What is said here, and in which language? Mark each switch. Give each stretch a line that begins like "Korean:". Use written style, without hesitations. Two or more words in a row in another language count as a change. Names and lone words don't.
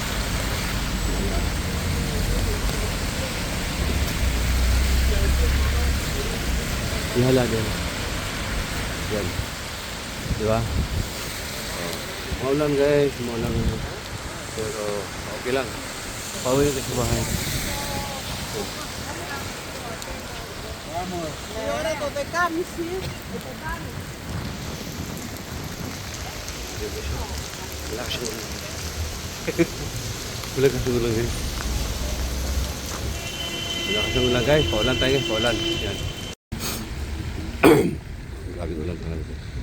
Filipino: Ihala din. Yan. Diba? Maulan guys. Maulan. Pero okay lang. Pauwi na sa bahay.
Spanish: Ahora tú te cambias, ¿sí? Te cambias.
Filipino: Relax mo lang. Relax mo lang guys. Relax mo lang guys. Paulan tayo guys. Paulan. Yan. Grabe ulan talaga.